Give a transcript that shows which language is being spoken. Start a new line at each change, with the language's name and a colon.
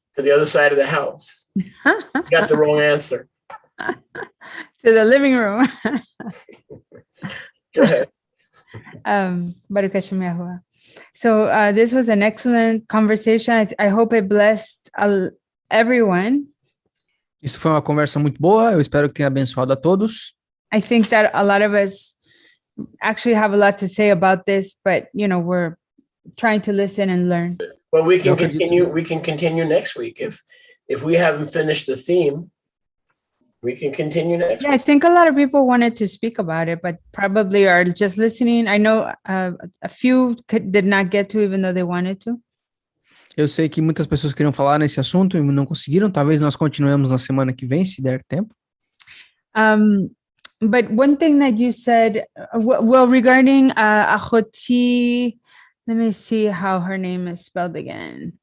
English: To the other side of the house. You got the wrong answer. To the living room. Go ahead.
Hebrew: Baruch Hashem Yahuwah.
English: So this was an excellent conversation. I hope it blessed everyone.
Portuguese: Isso foi uma conversa muito boa. Eu espero que tenha abençoado a todos.
English: I think that a lot of us actually have a lot to say about this, but we're trying to listen and learn. Well, we can continue. We can continue next week if we haven't finished the theme. We can continue next week. I think a lot of people wanted to speak about it, but probably are just listening. I know a few did not get to, even though they wanted to.
Portuguese: Eu sei que muitas pessoas queriam falar nesse assunto e não conseguiram. Talvez nós continuemos na semana que vem, se der tempo.
English: But one thing that you said, well, regarding Achoti, let me see how her name is spelled again.